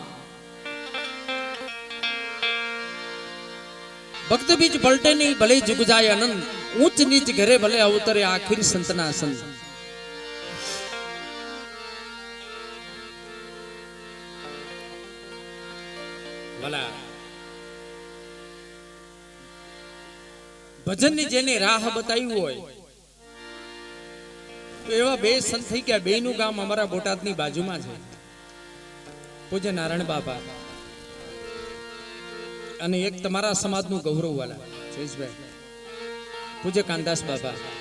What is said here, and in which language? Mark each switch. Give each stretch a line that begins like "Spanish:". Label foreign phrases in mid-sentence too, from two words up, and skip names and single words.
Gujarati: ભક્ત બીચ પલટે નહીં ભલે જુગ જાએ આનંદ ઊંચ નીચ ઘરે ભલે અવતરે આખિર સંતના સંત ભલા ભજન ની જેને રાહ બતાવી હોય તો એવા બે સંત થઈ ગયા બેનું ગામ અમારા બોટાદની બાજુમાં છે પૂજ્ય નારાયણ બાપા અને એક તમારા સમાજનું ગૌરવ વાલા જયેશભાઈ પૂજ્ય કાનદાસ બાપા